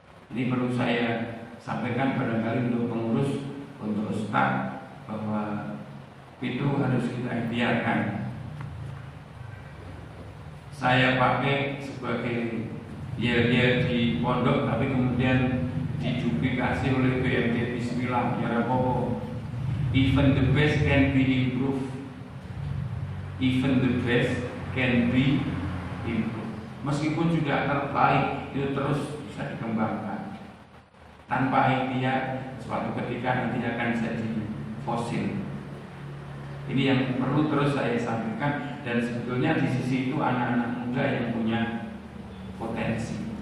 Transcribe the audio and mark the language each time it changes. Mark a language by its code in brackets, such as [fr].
[id] Ini perlu saya sampaikan barangkali untuk pengurus, untuk staf, bahwa itu harus kita ikhtiarkan. Saya pakai sebagai dia di pondok, tapi kemudian diduplikasi oleh BMT Bismillah ya Rapopo. [en] Even the best can be improved. Even the best can be improved. [id] Meskipun juga terbaik, itu terus bisa dikembangkan. Tanpa ikhtiar, suatu ketika nanti akan jadi fosil. Ini yang perlu terus saya sampaikan. Dan sebetulnya di sisi itu anak-anak muda yang punya potensi.